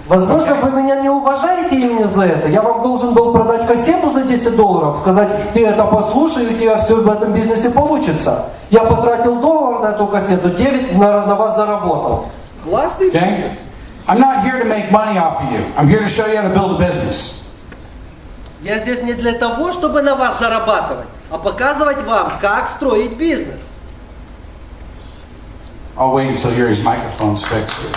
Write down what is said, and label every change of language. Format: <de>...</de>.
<ru>Возможно, вы меня не уважаете именно за это. Я вам должен был продать кассету за $10, сказать, ты это послушай, и у тебя все в этом бизнесе получится. Я потратил $1 на эту кассету, 9 на вас заработал. Классный бизнес.</ru> <en>I'm not here to make money off of you. I'm here to show you how to build a business.</en> <ru>Я здесь не для того, чтобы на вас зарабатывать, а показывать вам, как строить бизнес.</ru> <en>I'll wait until Yuri's microphone's fixed.</en>